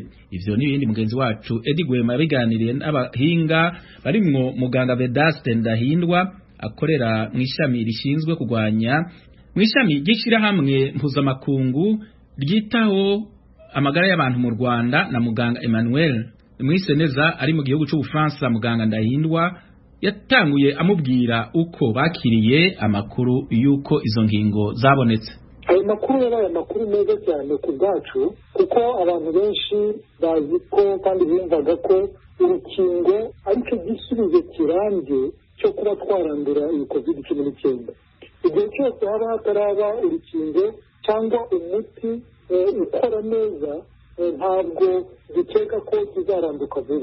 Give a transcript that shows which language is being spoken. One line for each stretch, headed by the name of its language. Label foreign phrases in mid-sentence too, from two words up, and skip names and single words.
Rundi: Ivyo n'ibindi mugenzi wacu Eddie Gwema yabiganiriye n'abahinga barimwo muganga Vedaste Ndahindwa akorera mu ishami rishinzwe kugwanya mu ishami gishira hamwe mpuzamakungu ryitaho amagara y'abantu mu Rwanda na muganga Emmanuel Mwiseneza ari mu gihugu cy'Ubufaransa. Muganga Ndahindwa yatanguye amubwira uko bakiriye amakuru yuko izo ngingo zabonetse.
Kinyarwanda: Ayo makuru yabaye amakuru meza cyane ku bwacu kuko abantu benshi bazi ko kandi bumvaga ko urukingo ariko igisubizo kirambye cyo kuba twarandura iyi COVID-19. Igihe cyose haba hataraba urukingo cyangwa umuti ukora neza ntabwo dukeka ko tuzaranduka vuba.